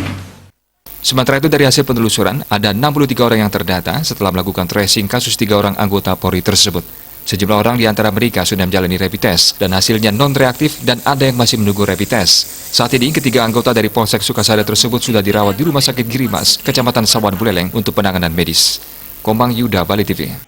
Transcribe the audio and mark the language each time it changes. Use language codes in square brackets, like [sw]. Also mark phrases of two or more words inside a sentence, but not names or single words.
[id] Sementara itu, dari hasil penelusuran, ada 63 orang yang terdata setelah melakukan tracing kasus 3 orang anggota Polri tersebut. Sejumlah orang di antara mereka sudah menjalani [en] rapid test [id] dan hasilnya non-reaktif dan ada yang masih menunggu [en] rapid test. [id] Saat ini, ketiga anggota dari Polsek Sukasada tersebut sudah dirawat di Rumah Sakit Giri Emas, Kecamatan Sawan Buleleng untuk penanganan medis. Komang Yuda, Bali TV.